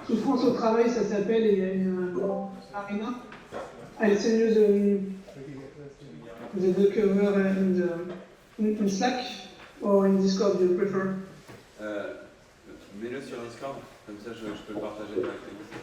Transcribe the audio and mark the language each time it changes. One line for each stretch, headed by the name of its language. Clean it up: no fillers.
French: Souffrance au travail, ça s'appelle, et il y a une Marina.
English: I'll send you the cover in Slack or in Discord, do you prefer?
French: Mets-le sur Discord, comme ça je peux le partager directement.